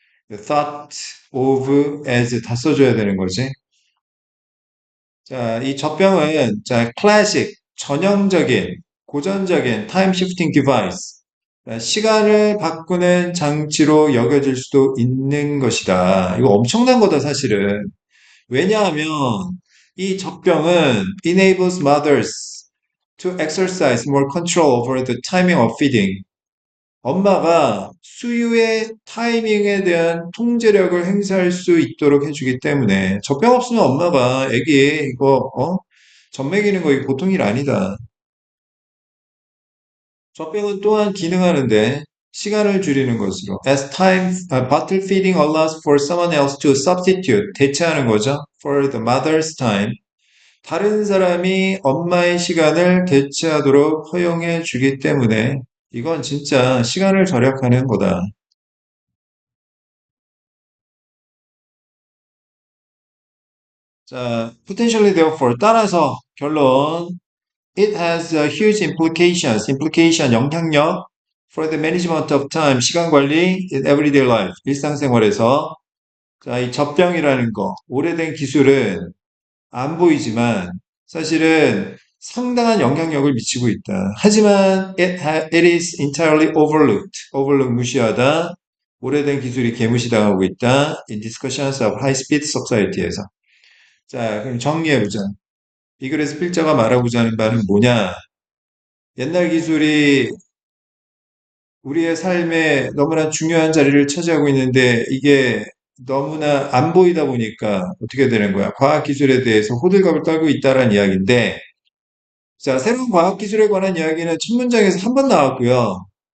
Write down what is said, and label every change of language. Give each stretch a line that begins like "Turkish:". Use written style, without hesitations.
English: thought of as
Korean: 다 써줘야 되는 거지. 자, 이 젖병은 자, classic 전형적인 고전적인
English: time shifting device
Korean: 시간을 바꾸는 장치로 여겨질 수도 있는 것이다. 이거 엄청난 거다 사실은. 왜냐하면 이 젖병은
English: enables mothers to exercise more control over the timing of feeding.
Korean: 엄마가 수유의 타이밍에 대한 통제력을 행사할 수 있도록 해주기 때문에 젖병 없으면 엄마가 애기 이거 젖 먹이는 거 이거 보통 일 아니다. 젖병은 또한 기능하는데 시간을 줄이는 것으로
English: as time bottle feeding allows for someone else to substitute
Korean: 대체하는 거죠
English: for the mother's time
Korean: 다른 사람이 엄마의 시간을 대체하도록 허용해 주기 때문에 이건 진짜 시간을 절약하는 거다. 자,
English: potentially therefore
Korean: 따라서 결론
English: It has a huge implications, implication
Korean: 영향력
English: for the management of time,
Korean: 시간 관리
English: in everyday life,
Korean: 일상생활에서 자, 이 젖병이라는 거, 오래된 기술은 안 보이지만 사실은 상당한 영향력을 미치고 있다.
English: 하지만 it is entirely overlooked, overlook
Korean: 무시하다. 오래된 기술이 개무시당하고 있다.
English: In discussions of high-speed society에서.
Korean: 자, 그럼 정리해보자. 이 글에서 필자가 말하고자 하는 바는 뭐냐? 옛날 기술이 우리의 삶에 너무나 중요한 자리를 차지하고 있는데 이게 너무나 안 보이다 보니까 어떻게 되는 거야? 과학기술에 대해서 호들갑을 떨고 있다라는 이야기인데, 자, 새로운 과학기술에 관한 이야기는 첫 문장에서 한 번 나왔고요.